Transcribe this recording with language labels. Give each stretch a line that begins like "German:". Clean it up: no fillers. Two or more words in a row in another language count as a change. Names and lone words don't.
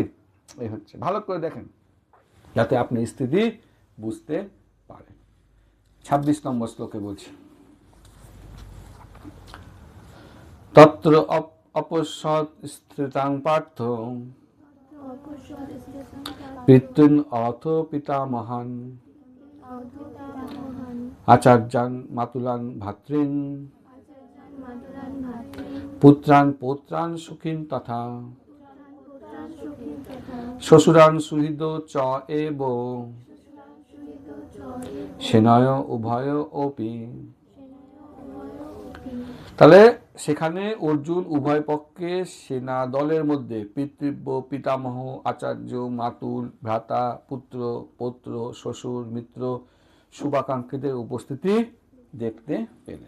Bangla: এই হচ্ছে, ভালো করে দেখেন যাতে আপনি স্থিতি বুঝতে পারেন। 26 নম্বর শ্লোকে বলছে,
Sanskrit: তত্র অপশ্যৎ স্থিতাং পার্থ পিতৃন অথ পিতামহান আচার্যান মাতুলান ভাতৃন পুত্রান পৌত্রান সুখিন তথা শ্বশুরান সুহৃদ চ এব সেনয় উভয় অপি।
Bangla: তাহলে সেখানে অর্জুন উভয় পক্ষে সেনা দলের মধ্যে পিতৃব্য, পিতামহ, আচার্য, মাতুল, ভ্রাতা, পুত্র, পৌত্র, শ্বশুর, মিত্র, শুভাকাঙ্ক্ষীদের উপস্থিতি দেখতে পেলেন।